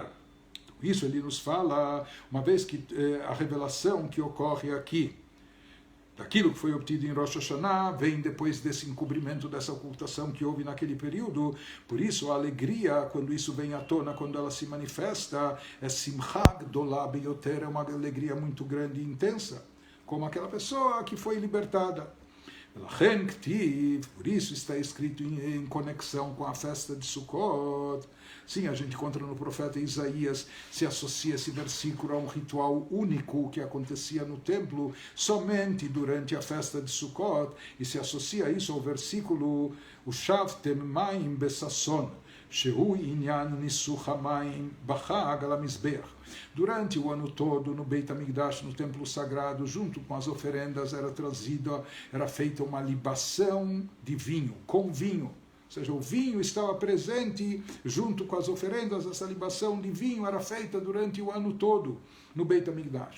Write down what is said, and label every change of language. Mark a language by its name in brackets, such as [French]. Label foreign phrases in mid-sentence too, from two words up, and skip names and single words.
[Portuguese] Isso ele nos fala, uma vez que a revelação que ocorre aqui, daquilo que foi obtido em Rosh Hashanah, vem depois desse encobrimento, dessa ocultação que houve naquele período. Por isso a alegria, quando isso vem à tona, quando ela se manifesta, é [Hebrew] שמחה גדולה ביותר, [Portuguese] é uma alegria muito grande e intensa, como aquela pessoa que foi libertada. Por isso está escrito em conexão com a festa de Sukkot. Sim, a gente encontra no profeta Isaías, se associa esse versículo a um ritual único que acontecia no templo somente durante a festa de Sukkot, e se associa isso ao versículo [Hebrew] ושאבתם מים בששון, שהוא ענין ניסוך המים בחג על המזבח. [Portuguese] Durante o ano todo, no Beit HaMikdash, no templo sagrado, junto com as oferendas, era feita uma libação de vinho, com vinho. Ou seja, o vinho estava presente junto com as oferendas, essa libação de vinho era feita durante o ano todo no Beit HaMikdash.